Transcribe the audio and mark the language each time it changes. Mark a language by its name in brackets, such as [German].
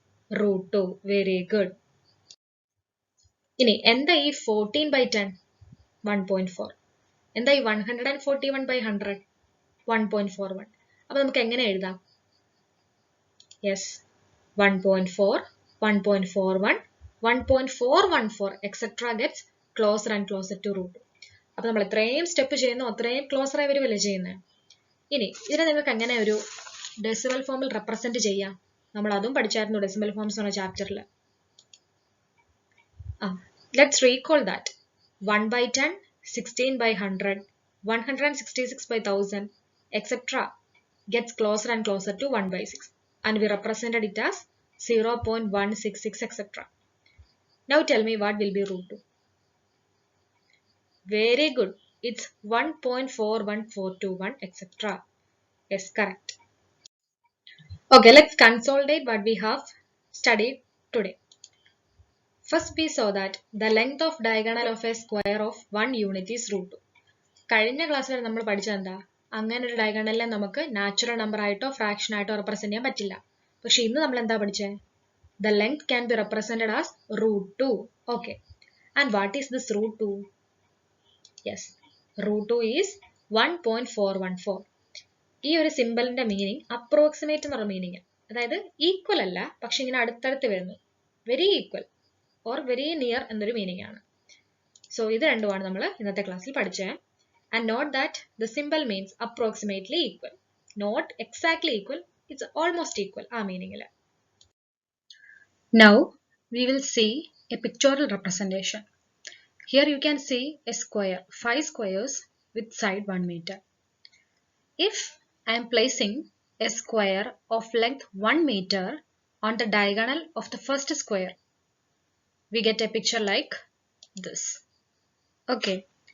[English] Root 2. Very good. [Malayalam] ഇനി എന്താ ഈ [English] 14 by 10? 1.4. [Malayalam] എന്താ ഈ 141 by 100? 1.41. അപ്പോൾ നമുക്ക് എങ്ങനെ എഴുതാം? [English] Yes, 1.4, 1.41, 1.414, etc. gets closer and closer to root 2. [Malayalam] അപ്പോൾ നമ്മൾ എത്രയും സ്റ്റെപ്പ് ചെയ്യുന്നു അത്രയും ക്ലോസർ ആയി വരുമല്ലേ ചെയ്യുന്നത്. ഇനി ഇതിനെ നിങ്ങൾക്ക് എങ്ങനെ ഒരു ഡെസിമൽ ഫോമിൽ റെപ്രസെന്റ് ചെയ്യാം? നമ്മൾ അതും പഠിച്ചായിരുന്നു ഡെസിമൽ ഫോംസ് എന്ന ചാപ്റ്ററിൽ. [English] Let's recall that 1 by 10, 16 by 100, 166 by 1000, etc. gets closer and closer to 1 by 6, and we represented it as 0.166, etc. Now tell me what will be root 2. Very good. It's 1.41421, etc. Yes, correct. Okay, let's consolidate what we have studied today. First, we saw that the length of diagonal of a square of 1 unit is root 2. [Malayalam] കഴിഞ്ഞ ക്ലാസ്സിൽ നമ്മൾ പഠിച്ചത് എന്താ? അങ്ങനെ ഒരു ഡയഗണലിനെ നമുക്ക് natural number ആയിട്ടോ fraction ആയിട്ടോ റെപ്രസെന്റ് ചെയ്യാൻ പറ്റില്ല. പക്ഷെ ഇന്ന് നമ്മൾ എന്താ പഠിച്ചത്? [English] The length can be represented as root 2. Okay. And what is this root 2? Yes, root 2 is 1.414. [Malayalam] ഈ ഒരു സിമ്പിളിന്റെ മീനിങ് അപ്രോക്സിമേറ്റ് എന്നുള്ള മീനിങ്, അതായത് ഈക്വൽ അല്ല പക്ഷെ ഇങ്ങനെ അടുത്തടുത്ത് വരുന്നു, very equal or very near എന്നൊരു മീനിങ് ആണ്. [English] so [Malayalam] ഇത് രണ്ടുമാണ് നമ്മൾ ഇന്നത്തെ ക്ലാസ്സിൽ പഠിച്ചത്. [English] and note that the simple means approximately equal, not exactly equal, it's almost equal [Malayalam] ആ മീനിങ്ങിൽ. [English] Now we will see a pictorial representation. Here you can see a square, 5 squares with side 1 meter. If I am placing a square of length 1 meter on the diagonal of the first square, we get a picture like this. Okay.